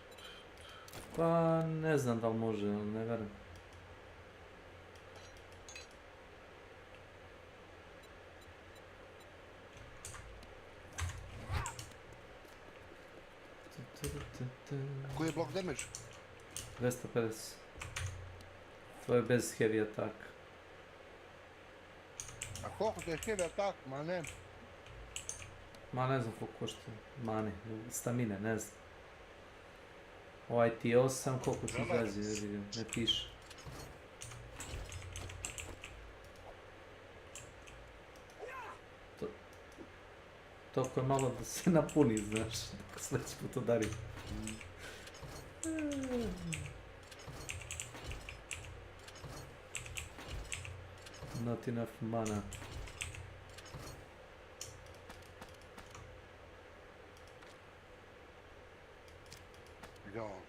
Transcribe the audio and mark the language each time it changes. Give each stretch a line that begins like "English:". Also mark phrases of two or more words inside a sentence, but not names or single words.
Serbian: Pa ne znam da li može, ali ne verujem. Koji je
English: block damage?
Serbian: 250. To je bez
English: heavy attack.
Serbian: A koliko to je
English: heavy attack?
Serbian: Ma ne. Ma ne znam koliko košta. Mane, stamine, ne znam. Ovaj ti je 8, koliko ti izlazi, ne piše. Toliko je malo da se napuni, znaš, dok sledeći put udari.
English: Not enough mana. Jo.